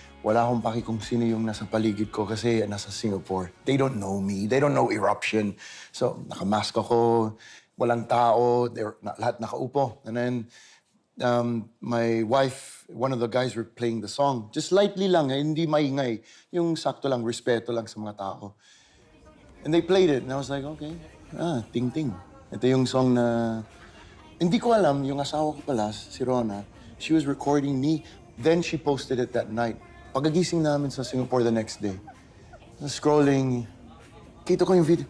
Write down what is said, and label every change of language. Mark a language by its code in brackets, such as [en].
[tl] Wala akong paki kung sino yung nasa paligid ko kasi nasa Singapore. [en] They don't know me. They don't know Eruption. So, [tl] nakamask ako. Walang tao. Lahat nakaupo. [en] And then, my wife, one of the guys were playing the song. Just lightly lang, [tl] hindi maingay. Yung sakto lang, respeto lang sa mga tao. [en] And they played it. And I was like, okay. Ting Ting. [tl] Ito yung song na... Hindi ko alam, yung asawa ko pala, si Rona, [en] she was recording me. Then she posted it that night. [tl] Pagagising namin sa Singapore [en] the next day. [tl] Scrolling, kita ko yung video.